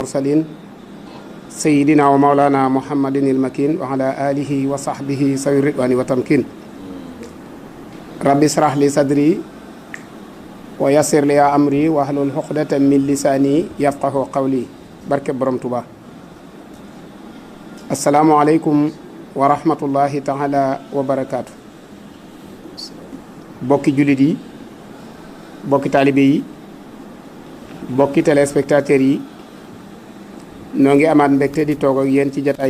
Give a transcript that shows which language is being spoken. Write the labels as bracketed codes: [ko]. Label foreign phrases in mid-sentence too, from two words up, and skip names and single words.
[ar] المرسلين سيدنا ومولانا محمد المكين وعلى آله وصحبه سوي الرضوان والتمكين ربي اشرح لي صدري ويسر لي أمري واحلل عقدة من لساني يفقه قولي [wo] barke borom Tuuba [ar] السلام عليكم ورحمة الله تعالى وبركاته [wo] bokki jullit yi bokki taalibe yi bokki téléspectateurs yi noo ngi amaat mbégte di toog ak yéen ci jataay